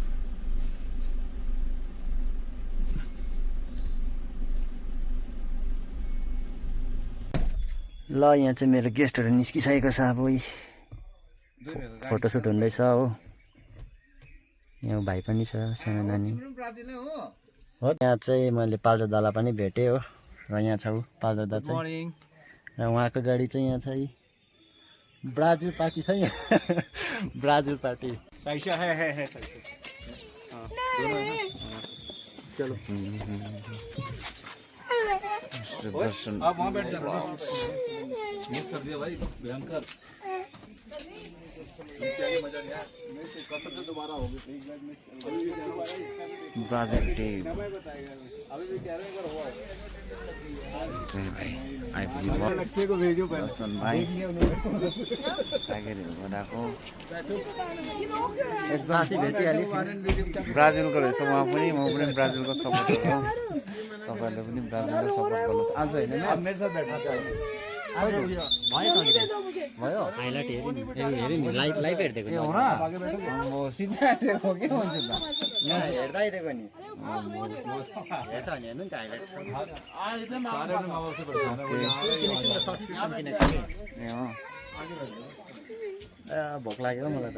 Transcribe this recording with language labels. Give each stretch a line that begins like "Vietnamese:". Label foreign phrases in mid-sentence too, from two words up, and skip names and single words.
Nepali: ल यहाँ चाहिँ मेरो गेस्टहरू निस्किसकेको छ अब फोटोसुट हुँदैछ हो यहाँ भाइ पनि छ सानो नानी हो यहाँ चाहिँ मैले पाल्जो दालाई पनि भेटेँ हो र यहाँ छ पाल्जो दा चाहिँ र उहाँको गाडी चाहिँ यहाँ छ ब्राजिल पार्टी छ यहाँ ब्राजिल पार्टी चलो दर्शन
Hindi: आप वहाँ बैठ जाना मिस कर दिया भाई भयंकर मजा नहीं आया कसरत दोबारा होगी ब्राजिल टीम अभी भी कह रहे हैं एक बार हुआ
Nepali: है भाई आइपुग्नु भयो
Hindi: लक्ष्य को भेजो
Nepali: दर्शन भाइ टाइगर हिलबाट आएको एक साथी भेटिहाल्यो ब्राजिलको रहेछ उहाँ पनि म पनि ब्राजिलको सपोर्टर हो तपाईँहरूले पनि ब्राजिललाई सपोर्ट गर्नुहोस् आज होइन
Hindi: मेरे साथ बैठा था
Nepali: आज भयो त भयो हाइलाइट हेरेँ नि लाइभ हेरिदिएको नि म सिधा हो के भन्छ त हेर्दा आइदिएको नि हेर्छ भने हेर्नु नि त हाइलाइट सब्सक्रिप्सन किनेको छु ए भोक लाग्यो मलाई त